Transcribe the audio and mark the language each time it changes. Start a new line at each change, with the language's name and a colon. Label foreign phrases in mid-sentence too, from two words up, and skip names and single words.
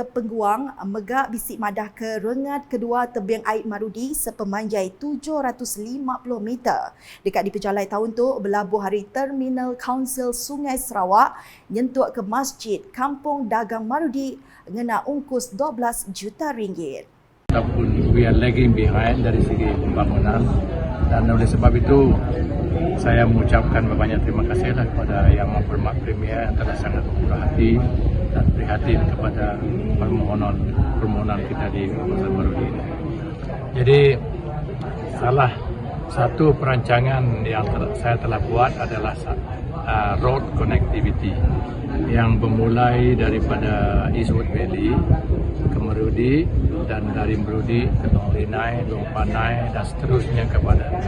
Iban: Pengguang megak bisik madah ke rengat kedua tebing air Marudi sepemanjai 750 meter. Dekat di pejalai tahun tu berlabuh hari Terminal Kaunsil Sungai Sarawak nyentuk ke Masjid Kampung Dagang Marudi ngena ungkus 12 juta ringgit.
Malay: Ataupun
English: we are lagging behind
Malay: dari segi pembangunan dan oleh sebab itu saya mengucapkan banyak terima kasihlah kepada Yang Berhormat Premier yang telah sangat murah hati dan prihatin kepada permohonan kita di Pasar Marudi ini. Jadi salah satu perancangan yang saya telah buat adalah
English: road connectivity
Malay: yang bermulai daripada Eastwood Valley ke Marudi dan dari Marudi ke Long Linai, Long Panai dan seterusnya kepada